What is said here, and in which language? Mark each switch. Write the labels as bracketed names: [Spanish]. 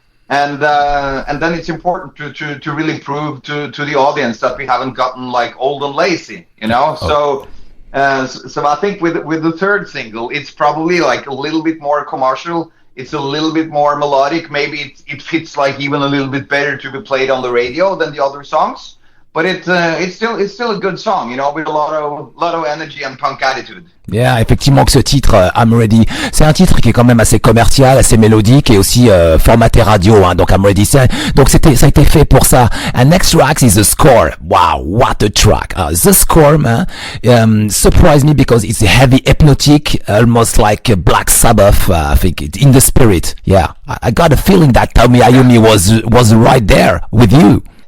[English] And then it's important to really prove to the audience that we haven't gotten like old and lazy, So I think with the third single, it's probably like a little bit more commercial. It's a little bit more melodic. Maybe it fits like even a little bit better to be played on the radio than the other songs. But it's still a good song, with a lot of energy and punk attitude. [French] Yeah, effectivement que ce titre, I'm Ready, c'est un titre qui est quand même assez commercial, assez mélodique et aussi formaté radio. Donc I'm Ready, donc ça a été fait pour ça. [English] And next track is The Score. Wow, what a track! The Score, man, surprised me because it's heavy, hypnotic, almost like a Black Sabbath. I think in the spirit. Yeah, I got a feeling that Tommy Iommi was right there with you.